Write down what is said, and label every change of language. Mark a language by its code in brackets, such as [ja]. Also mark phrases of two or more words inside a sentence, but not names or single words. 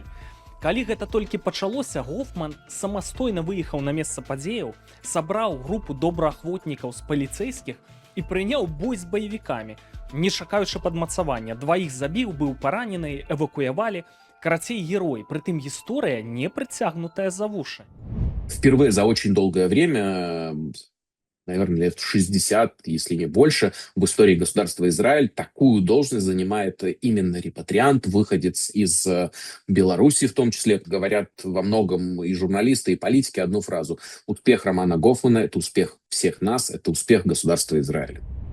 [be] Калі гэта толькі пачалося, Гофман самастойна выехаў на месца падзеяў, сабраў групу добраахвотнікаў з паліцэйскіх і прыняў бой з баевікамі. Не чакаючы падмацавання, дваіх забіў, быў паранены, эвакуявалі. Карацей, герой, прытым гісторыя не прыцягнутая за вушы. [ru] Впервые за очень долгое время, наверное, лет 60, если не больше, в истории государства Израиль такую должность занимает именно репатриант, выходец из Беларуси в том числе. Говорят во многом и журналисты, и политики одну фразу: успех Романа Гофмана — это успех всех нас, это успех государства Израиля.